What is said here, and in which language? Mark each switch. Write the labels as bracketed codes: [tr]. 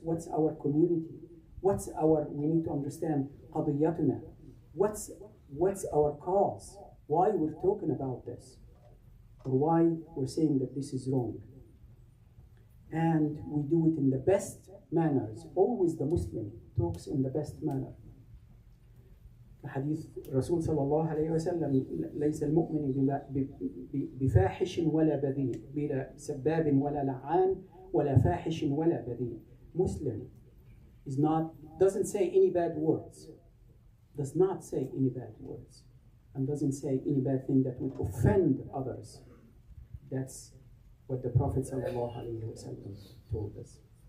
[en] What's our community? We need to understand قضيتنا. What's our cause? Why we're talking about this? Or why we're saying that this is wrong? And we do it in the best manners. Always the Muslim talks in the best manner. [ar] حديث الرسول صلى الله عليه وسلم ليس المؤمن بفاحش ولا بذيء بلا سباب ولا لعان ولا فاحش ولا بذيء. [en] Muslim doesn't say any bad words, does not say any bad words, and doesn't say any bad thing that would offend others. That's what the Prophet [ar] صلى الله عليه وسلم [en] told us.